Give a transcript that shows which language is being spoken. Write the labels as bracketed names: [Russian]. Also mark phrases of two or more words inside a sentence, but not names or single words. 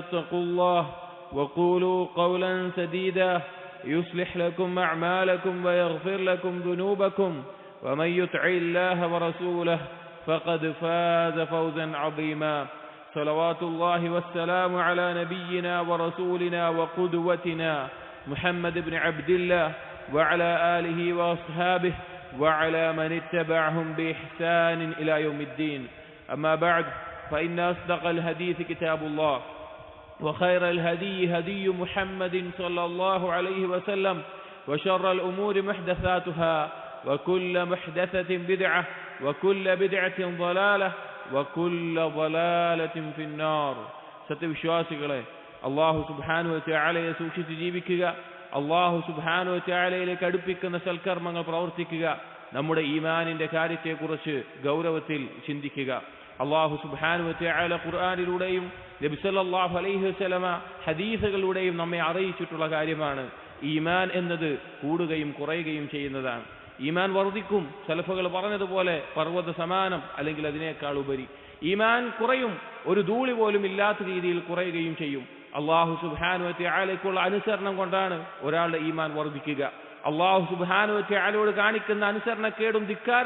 [Arabic] اتقوا الله وقولوا قولا سديدا يصلح لكم أعمالكم ويغفر لكم ذنوبكم ومن يطع الله ورسوله فقد فاز فوزا عظيما صلوات الله والسلام على نبينا ورسولنا وقدوتنا محمد بن عبد الله وعلى آله وأصحابه وعلى من اتبعهم بإحسان إلى يوم الدين أما بعد فإن أصدق الحديث كتاب الله وخير الهدي هدي محمد صلى الله عليه وسلم وشر الأمور محدثاتها وكل محدثة بدعة وكل بدعة ضلالة وكل ضلالة في النار [Malayalam] സത്യവിശ്വാസികളെ അല്ലാഹു [Arabic] سبحانه وتعالى [Malayalam] സൂക്ഷിച്ച് ജീവിക്കുക [Arabic] الله سبحانه وتعالى [Malayalam] അടുപ്പിക്കുന്ന സൽക്കർമ്മങ്ങൾ പ്രവർത്തിക്കുക നമ്മുടെ ഈമാനിന്റെ കാര്യത്തെക്കുറിച്ച് ഗൗരവത്തിൽ ചിന്തിക്കുക [Arabic] الله سبحانه وتعالى [Malayalam] ഖുർആനിലൂടെയും നബി [Arabic] صلى الله عليه وسلم [Malayalam] ഹദീസുകളിലൂടെയും നമ്മെ അറിയിച്ചിട്ടുള്ള കാര്യമാണ് ഈമാൻ എന്നത് കൂടുകയും കുറയുകയും ചെയ്യുന്നതാണ് ഈമാൻ വർദ്ധിക്കും സലഫുകൾ പറഞ്ഞതുപോലെ പർവ്വത സമാനം അല്ലെങ്കിൽ അതിനേക്കാൾ ഉപരി ഈമാൻ കുറയും ഒരു ധൂളി പോലും ഇല്ലാത്ത രീതിയിൽ കുറയുകയും ചെയ്യും [Arabic] الله سبحانه وتعالى [Malayalam] അനുസരണം കൊണ്ടാണ് ഒരാളുടെ ഈമാൻ വർദ്ധിക്കുക [Arabic] الله سبحانه وتعالى [Malayalam] കാണിക്കുന്ന അനുസരണക്കേടും ധിക്കാരം